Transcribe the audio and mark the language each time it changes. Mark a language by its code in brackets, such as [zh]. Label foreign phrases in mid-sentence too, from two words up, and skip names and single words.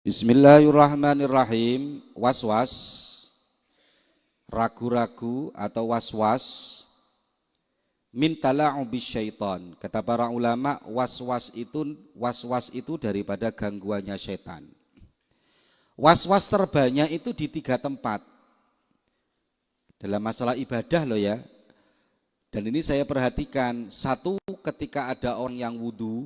[ar] بسم الله الرحمن الرحيم. [id] Was-was, ragu-ragu atau was-was, [ar] من تلاعب الشيطان. [id] Kata para ulama, was-was itu daripada gangguannya syaitan. Was-was terbanyak itu di 3 tempat. Dalam masalah ibadah loh ya. Dan ini saya perhatikan, satu, ketika ada orang yang wudu.